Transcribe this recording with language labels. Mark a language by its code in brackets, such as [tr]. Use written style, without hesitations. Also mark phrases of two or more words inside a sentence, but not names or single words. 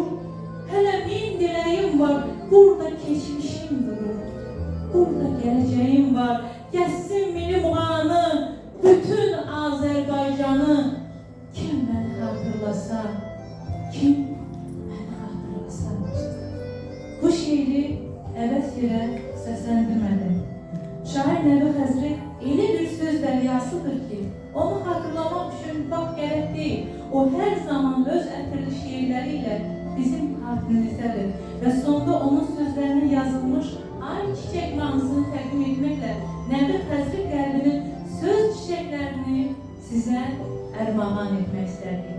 [tr] Hele min dileğim var, burada geçmişim durur. Burada geleceğim var, geçsin milim anı, bütün Azerbaycan'ı. Kim beni hatırlasa, kim beni hatırlasa. [az] Bu şiiri əvəz yerə səsləndirmədim. Şair Nəbi Həzret elə bir söz dəryasıdır ki, onu hatırlamak üçün vaxt gərək deyil. O her zaman öz ətirli şiirləriyle bizim xatirimizdədir və sonda onun sözlərinin yazılmış Ay Çiçək mahnısını təqdim etməklə Nəbi Həzret qəlbinin söz çiçəklərini sizə ərmağan etmək istərdik.